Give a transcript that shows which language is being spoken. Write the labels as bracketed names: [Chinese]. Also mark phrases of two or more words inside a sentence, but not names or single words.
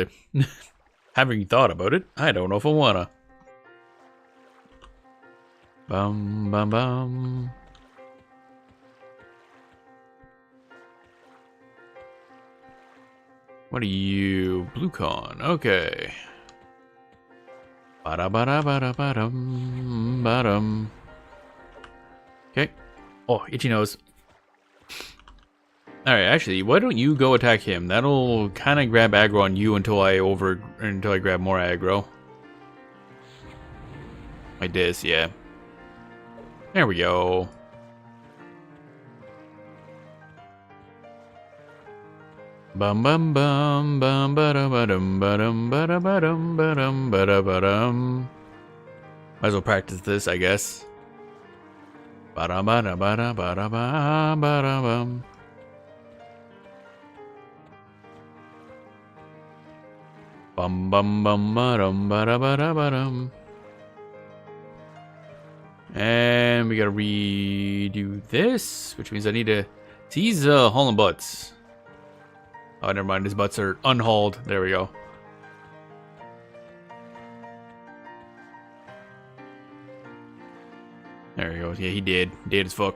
[English] Having thought about it, I don't know if I wanna. Bum, bum, bum. What are you? Blue con. Okay. Bada bada bada badum badum. Okay. Oh, itchy nose. Alright, actually, why don't you go attack him? That'll kinda grab aggro on you until I grab more aggro. Like this, yeah. There we go. Bum bum bum bum ba-dum ba-dum ba-dum ba-dum ba-dum ba-dum ba-dum ba-dum. Might as well practice this, I guess. Ba-dum ba-dum ba-dum ba-dum ba-dum bum. Bum bum bum ba-dum ba-dum ba-dum ba-dum. And we gotta redo this, which means I need to... He's hauling butts. Oh, never mind. His butts are unhauled. There we go. There he goes. Yeah, he did. Dead as fuck.